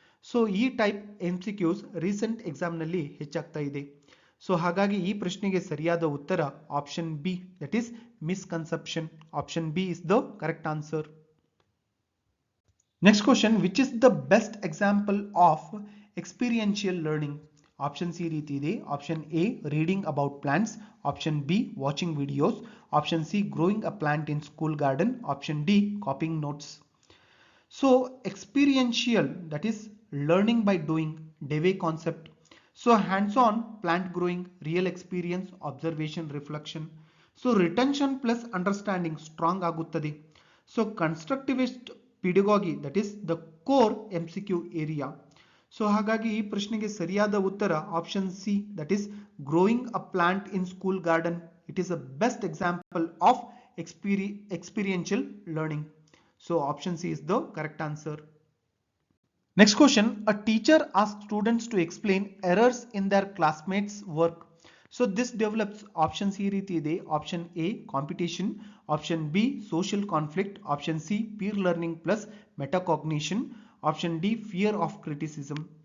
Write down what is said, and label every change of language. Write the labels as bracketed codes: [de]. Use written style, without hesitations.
[en] so ಈ type MCQs recent exam ನಲ್ಲಿ [kn] ಹೆಚ್ಚಾಗ್ತಾ ಇದೆ. [en] so [kn] ಹಾಗಾಗಿ ಈ ಪ್ರಶ್ನೆಗೆ ಸರಿಯಾದ ಉತ್ತರ [en] Option B that is misconception. Option B is the correct answer. Next question, which is the best example of experiential learning? Option C [kn] ರೀತಿ ಇದೆ. [en] Option A reading about plants, option B watching videos, option C growing a plant in school garden, option D copying notes. So experiential, that is learning by doing, Dewey concept. So hands-on plant growing, real experience, observation, reflection. So retention plus understanding strong ಆಗುತ್ತದೆ. So constructivist pedagogy, that is the core MCQ area. So [kn] ಹಾಗಾಗಿ ಈ ಪ್ರಶ್ನೆಗೆ ಸರಿಯಾದ ಉತ್ತರ [en] Option C, that is growing a plant in school garden. It is a best example of experiential learning. So option C is the correct answer. Next question, a teacher asks students to explain errors in their classmates' work. So this develops option C [kn] ರೀತಿ ಇದೆ. [en] Option A competition, option B social conflict, option C peer learning plus metacognition, option D fear of criticism.